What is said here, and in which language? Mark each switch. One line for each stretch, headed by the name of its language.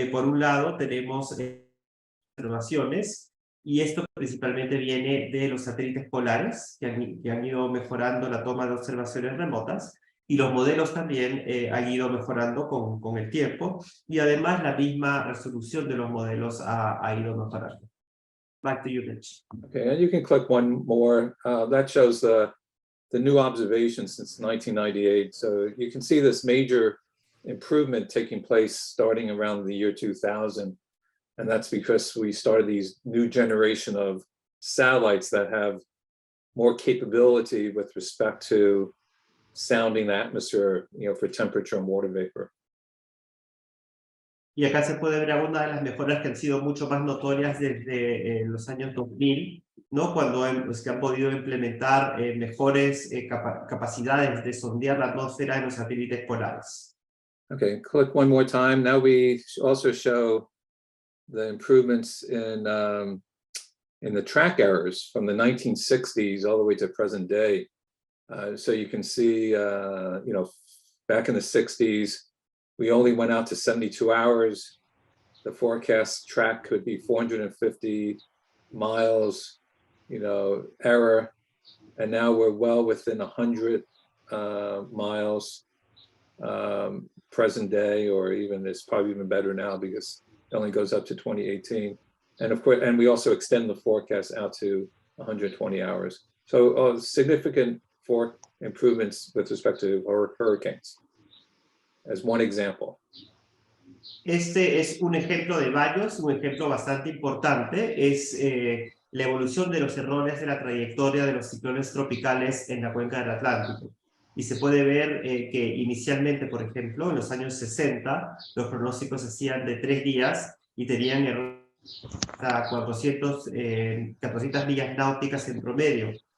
Spanish: Por un lado, tenemos observaciones, y esto principalmente viene de los satélites polares, que han ido mejorando la toma de observaciones remotas, y los modelos también han ido mejorando con el tiempo, y además la misma resolución de los modelos ha ido mejorando.
English: Back to you, Mitch. Okay, and you can click one more. That shows the new observations since 1998. So you can see this major improvement taking place starting around the year 2000. And that's because we started these new generation of satellites that have more capability with respect to sounding the atmosphere, you know, for temperature and water vapor.
Spanish: Y acá se puede ver algunas de las mejoras que han sido mucho más notorias desde los años 2000, ¿no? Cuando se han podido implementar mejores capacidades de sondear la atmósfera en los satélites polares.
English: Okay, click one more time. Now we also show the improvements in the track errors from the 1960s all the way to present day. So you can see, you know, back in the 60s, we only went out to 72 hours. The forecast track could be 450 miles, you know, error. And now we're well within 100 miles present day, or even it's probably even better now because it only goes up to 2018. And of course, and we also extend the forecast out to 120 hours. So significant improvements with respect to hurricanes, as one example.
Spanish: Este es un ejemplo de varios, un ejemplo bastante importante, es la evolución de los errores de la trayectoria de los ciclones tropicales en la cuenca del Atlántico. Y se puede ver que inicialmente, por ejemplo, en los años 60, los pronósticos se hacían de 3 días y tenían errores hasta 400 millas náuticas en promedio.